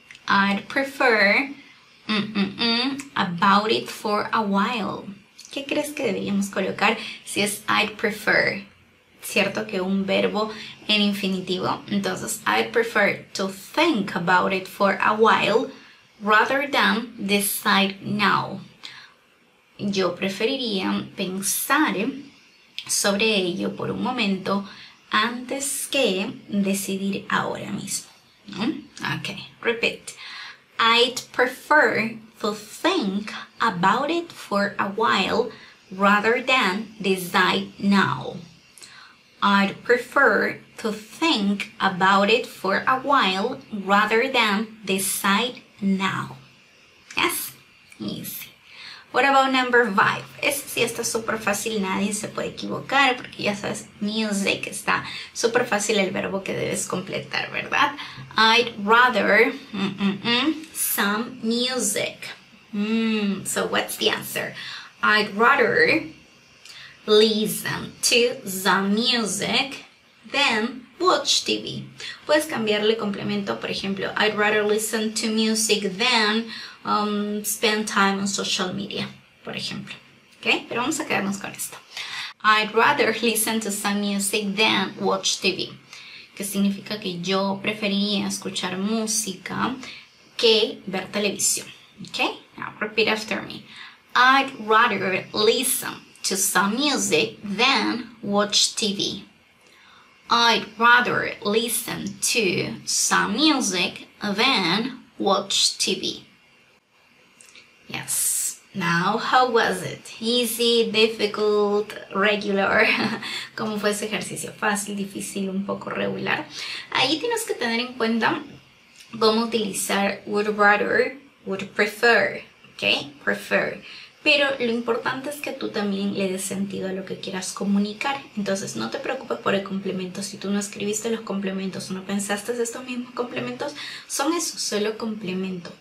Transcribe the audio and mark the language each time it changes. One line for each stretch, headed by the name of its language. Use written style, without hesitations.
English: I'd prefer about it for a while.
Spanish: ¿Qué crees que deberíamos colocar si es
English: I'd prefer?
Spanish: Cierto que un verbo en infinitivo. Entonces,
English: I'd prefer to think about it for a while rather than decide now.
Spanish: Yo preferiría pensar sobre ello por un momento antes que decidir ahora mismo.
English: Okay, repeat. I'd prefer to think about it for a while rather than decide now. I'd prefer to think about it for a while rather than decide now. Yes? Easy. What about number 5?
Spanish: Este sí está súper fácil, nadie se puede equivocar porque ya sabes, music está súper fácil el verbo que debes completar, ¿verdad?
English: I'd rather some music. So what's the answer? I'd rather listen to some music than watch TV.
Spanish: Puedes cambiarle complemento, por ejemplo,
English: I'd rather listen to music than spend time on social media,
Spanish: por ejemplo.
English: ¿Ok?
Spanish: Pero vamos a quedarnos con esto.
English: I'd rather listen to some music than watch TV.
Spanish: Que significa que yo preferiría escuchar música que ver televisión.
English: ¿Ok? Now repeat after me. I'd rather listen to some music than watch TV. I'd rather listen to some music than watch TV. Yes. Now, how was it? Easy, difficult, regular?
Spanish: ¿Cómo fue ese ejercicio? Fácil, difícil, un poco regular. Ahí tienes que tener en cuenta cómo utilizar would rather, would prefer. ¿Ok? Prefer. Pero lo importante es que tú también le des sentido a lo que quieras comunicar. Entonces no te preocupes por el complemento. Si tú no escribiste los complementos o no pensaste en estos mismos complementos, son eso, solo complemento.